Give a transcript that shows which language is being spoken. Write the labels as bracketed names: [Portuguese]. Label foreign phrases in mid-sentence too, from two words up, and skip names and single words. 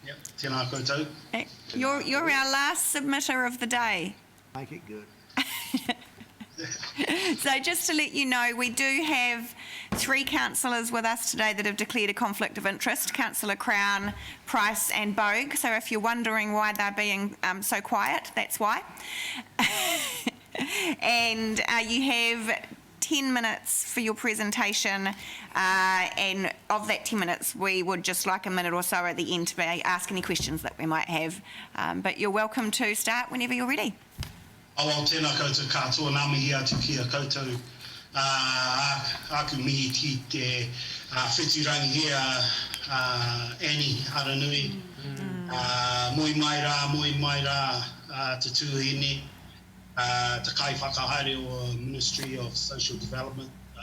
[Māori] Tēnā koutou. [English] You're our last submitter of the day. Make it good. So just to let you know, we do have 3 councillors with us today that have declared a conflict of interest, Councillor Crown, Price and Bogue. So if you're wondering why they're being so quiet, that's why. And you have 10 minutes for your presentation, and of that 10 minutes we would just like a minute or so at the end to ask any questions that we might have, but you're welcome to start whenever you're ready. [Māori] Awa tēnā koutou katoa, nā mihi atu ki a koutou. Aku mihi ki te whitirangi Annie Aranui. Moi mai rā, te tuahine, te kai whakahaere o Ministry of Social Development.